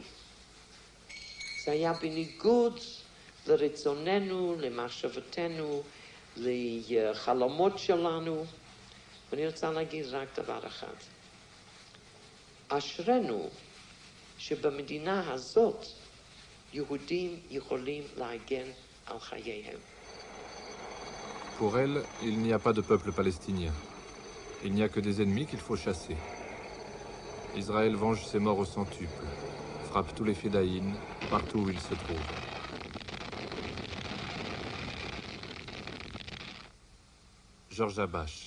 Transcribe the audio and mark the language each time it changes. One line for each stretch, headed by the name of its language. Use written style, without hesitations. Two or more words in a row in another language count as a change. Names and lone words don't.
Hebrew: זה היה בניגוד לרצוננו, למחשבתנו, לחלומות שלנו. ואני רוצה להגיד רק דבר אחד. אשרנו שבמדינה הזאת יהודים יכולים להגן על חייהם.
French: Pour elle, il n'y a pas de peuple palestinien. Il n'y a que des ennemis qu'il faut chasser. Israël venge ses morts au centuple, frappe tous les fédaïns partout où ils se trouvent. Georges Habash.